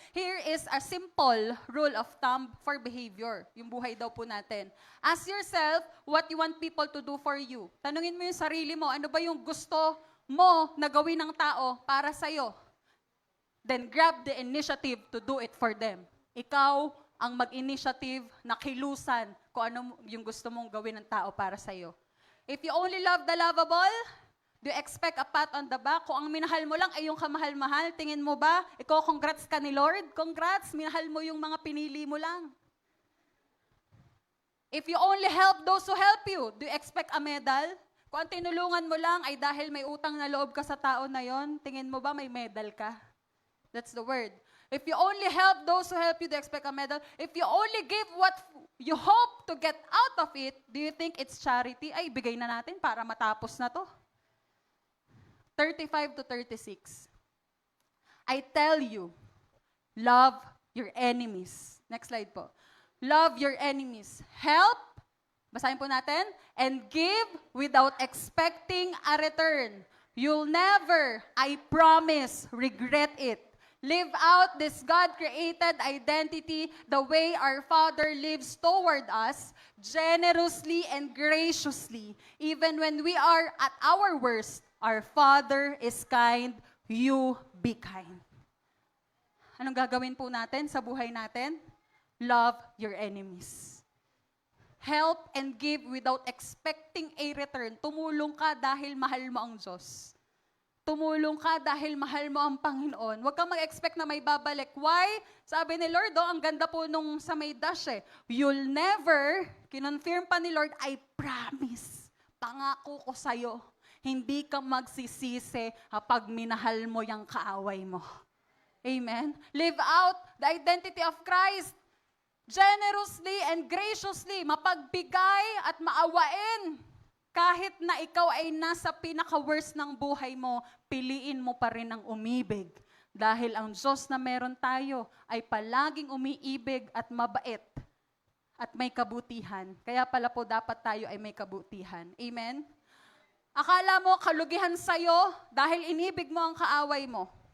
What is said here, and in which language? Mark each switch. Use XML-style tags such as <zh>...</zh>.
<en>Here is a simple rule of thumb for behavior.</en> <tl>Yung buhay daw po natin.</tl> <en>Ask yourself what you want people to do for you.</en> <tl>Tanungin mo yung sarili mo, ano ba yung gusto mo na gawin ng tao para sa'yo?</tl> <en>Then grab the initiative to do it for them.</en> <tl>Ikaw ang mag-initiative na kilusan kung ano yung gusto mong gawin ng tao para sa'yo.</tl> <en>If you only love the lovable, do you expect a pat on the back?</en> <tl>Kung ang minahal mo lang ay yung kamahal-mahal, tingin mo ba, ikaw congrats ka ni Lord? Congrats, minahal mo yung mga pinili mo lang.</tl> <en>If you only help those who help you, do you expect a medal?</en> <tl>Kung ang tinulungan mo lang ay dahil may utang na loob ka sa tao na yon, tingin mo ba may medal ka?</tl> <en>That's the word. If you only help those who help you, do you expect a medal? If you only give what you hope to get out of it, do you think it's charity?</en> <tl>Ay, bigay na natin para matapos na to. 35 to 36.</tl> <en>I tell you, love your enemies. Next slide po. Love your enemies. Help,</en> <tl>basahin po natin,</tl> <en>and give without expecting a return. You'll never, I promise, regret it. Live out this God-created identity the way our Father lives toward us, generously and graciously. Even when we are at our worst, our Father is kind, you be kind.</en> <tl>Anong gagawin po natin sa buhay natin?</tl> <en>Love your enemies. Help and give without expecting a return.</en> <tl>Tumulong ka dahil mahal mo ang Diyos. Tumulong ka dahil mahal mo ang Panginoon. Huwag kang mag-expect na may babalik. Why? Sabi ni Lord, ang ganda po nung sa may dash eh.</tl> <en>You'll never,</en> <tl>kinonfirm pa ni Lord,</tl> <en>I promise,</en> <tl>pangako ko sa'yo, hindi ka magsisisi kapag minahal mo yung kaaway mo. Amen?</tl> <en>Live out the identity of Christ. Generously and graciously,</en> <tl>mapagbigay at maawain. Kahit na ikaw ay nasa pinaka-worst ng buhay mo, piliin mo pa rin ang umibig. Dahil ang Diyos na meron tayo ay palaging umiibig at mabait at may kabutihan. Kaya pala po dapat tayo ay may kabutihan. Amen? Akala mo kalugihan sa'yo dahil inibig mo ang kaaway mo.</tl>